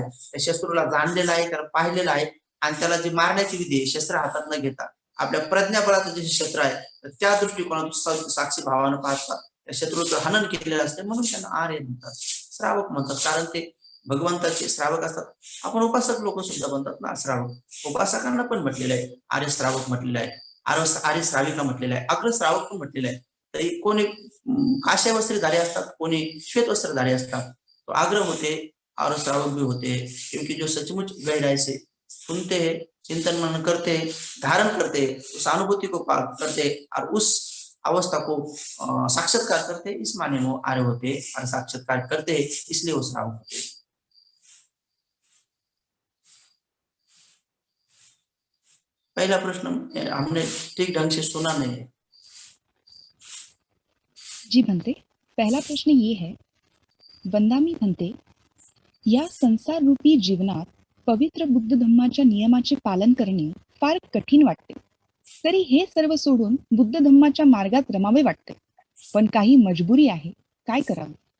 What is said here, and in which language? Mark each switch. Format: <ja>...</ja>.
<mr>त्या शत्रूला जाणलेला आहे, त्याला पाहिलेलं आहे आणि त्याला जी मारण्याची विधी आहे शस्त्र हातात न घेता आपल्या प्रज्ञाबळाचं जे शस्त्र आहे तर त्या दृष्टिकोनातून साक्षी भावानं पाहतात त्या शत्रूचं हनन केलेलं असते, म्हणून त्यांना आर्य म्हणतात, श्रावक म्हणतात. कारण ते भगवंताचे श्रावक असतात. आपण उपासक लोक सुद्धा म्हणतात ना श्रावक. उपासकांना पण म्हटलेलं आहे आर्य श्रावक म्हटलेलं आहे, आर्य श्राविका म्हटलेलं आहे, अग्र श्रावक पण म्हटलेलं आहे. तरी कोणी काश्या वस्त्रधारी असतात, कोणी श्वेत वस्त्रधारी असतात.</mr> <hi>तो आग्रह होते, आर्य श्रावक भी होते, क्योंकि जो सचमुच गहराई से सुनते हैं, चिंतन मनन करते, धारण करते, उस अनुभूति को करते और उस अवस्था को साक्षात्कार करते, इस माने वो आर्य होते और साक्षात्कार करते इसलिए वो श्रावक होते. पहला प्रश्न हमने ठीक ढंग से सुना नहीं है. जी बनते, पहला प्रश्न ये है,</hi> <mr>वंदामी म्हणते, या संसार रूपी जीवनात पवित्र बुद्ध धम्माच्या नियमाचे पालन करणे फार कठीण वाटते. तरी हे सर्व सोडून बुद्ध धम्माच्या मार्गात रमावे वाटते, पण काही मजबुरी आहे, काय करावे?</mr>